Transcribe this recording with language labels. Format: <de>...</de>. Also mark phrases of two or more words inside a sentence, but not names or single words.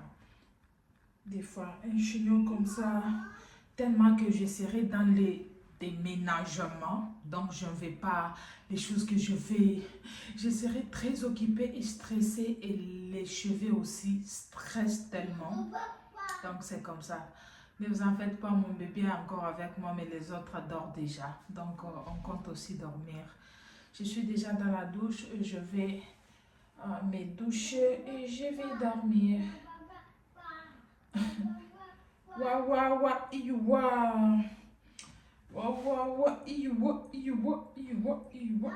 <fr>Des fois, un chignon comme ça, tellement que je serai dans les déménagements, donc je ne vais pas, les choses que je serai très occupée et stressée et les cheveux aussi stressent tellement, donc c'est comme ça. Ne vous en faites pas, mon bébé est encore avec moi, mais les autres dorment déjà, donc on compte aussi dormir. Je suis déjà dans la douche, je vais me doucher et je vais dormir. Wa wa wa iwa. Wa wa wa iwa iwa iwa iwa.</fr>